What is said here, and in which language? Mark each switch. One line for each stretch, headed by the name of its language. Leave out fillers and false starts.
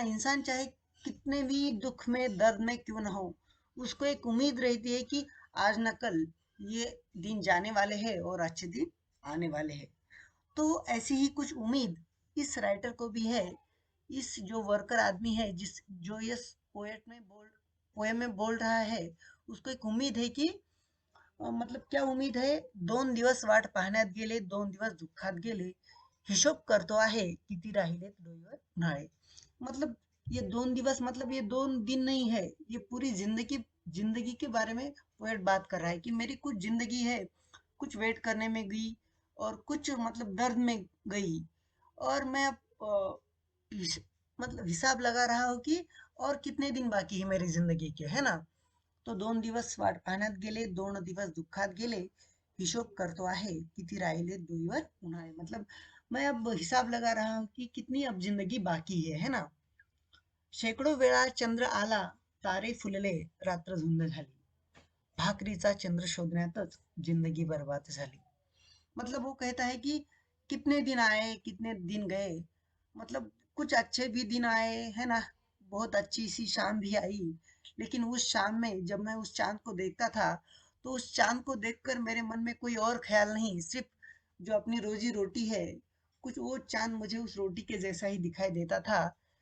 Hindi: इंसान चाहे कितने भी दुख में दर्द में क्यों ना हो, उसको एक उम्मीद रहती है कि आज न कल ये दिन जाने वाले हैं और अच्छे दिन आने वाले हैं। तो ऐसी ही कुछ उम्मीद इस राइटर को भी है। इस जो वर्कर आदमी है, जिस जो ये पोएम में बोल रहा है, उसको एक उम्मीद है कि मतलब क्या उम्मीद है।
Marathi: 2 दिवस वाट पाहण्यात गेले, 2 दिवस दुःखात गेले. हिशोब करतो आहे किती राहिलेत डोईवर उन्हाळे.
Hindi: मतलब ये 2 दिवस मतलब ये 2 दिन नहीं है, ये पूरी जिंदगी जिंदगी के बारे में पोएट बात कर रहा है कि मेरी कुछ जिंदगी है, कुछ वेट करने में गई और कुछ मतलब दर्द में गई। और मैं अब मतलब हिसाब लगा रहा हूँ कि और कितने दिन बाकी है मेरी जिंदगी के, है ना।
Marathi: तो 2 दिवस वाट पाहण्यात गेले, 2 दिवस दुःखात गेले. हिशोब करतो आहे किती राहिले डोईवर उन्हाळे.
Hindi: मतलब मैं अब हिसाब लगा रहा हूँ कि कितनी अब जिंदगी बाकी है ना।
Marathi: शेकडो वेळा चंद्र आला, तारे फुलले, रात्र धुंद झाली. भाकरीचा चंद्र शोधण्यातच जिंदगी बर्बाद झाली.
Hindi: मतलब वो कहता है कि कितने दिन आए, कितने दिन गए। मतलब कुछ अच्छे भी दिन आए, है ना। बहुत अच्छी सी शाम भी आई, लेकिन उस शाम में जब मैं उस चांद को देखता था, तो उस चांद को देखकर मेरे मन में कोई और ख्याल नहीं, सिर्फ जो अपनी रोजी रोटी है, कुछ वो चांद मुझे उस रोटी के जैसा ही दिखाई देता था।